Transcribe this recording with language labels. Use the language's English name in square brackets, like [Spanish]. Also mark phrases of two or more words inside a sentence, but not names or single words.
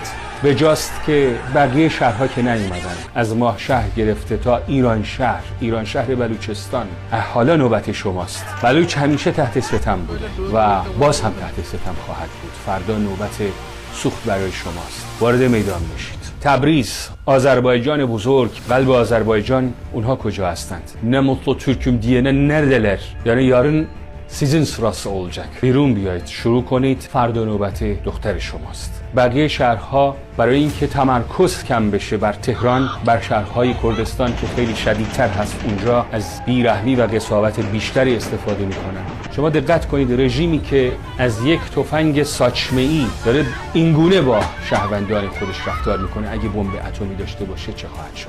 [Persian] به جاست که بقیه شهرها که نیومدن، از ماه شهر گرفته تا ایران شهر بلوچستان، حالا نوبت شماست. بلوچ همیشه تحت ستم بوده و باز هم تحت ستم خواهد بود. فردا نوبت سوخت برای شماست. وارد میدان بشید. تبریز، آذربایجان بزرگ، قلب آذربایجان، اونها کجا هستند؟ [Turkish] نه mutlu Türk'üm diyene neredeler؟ یعنی yarın sizin sırası olacak. [Persian] بیرون بیایید، شروع کنید، فردا نوبت دختر شماست. بقیه شهرها برای اینکه تمرکز کم بشه بر تهران، بر شهرهای کردستان که خیلی شدیدتر هست، اونجا از بیرحمی و قساوت بیشتری استفاده میکنن. شما دقت کنید، رژیمی که از یک تفنگ ساچمه‌ای داره اینگونه با شهروندان خودش رفتار میکنه، اگه بمب اتمی داشته باشه چه خواهد شد؟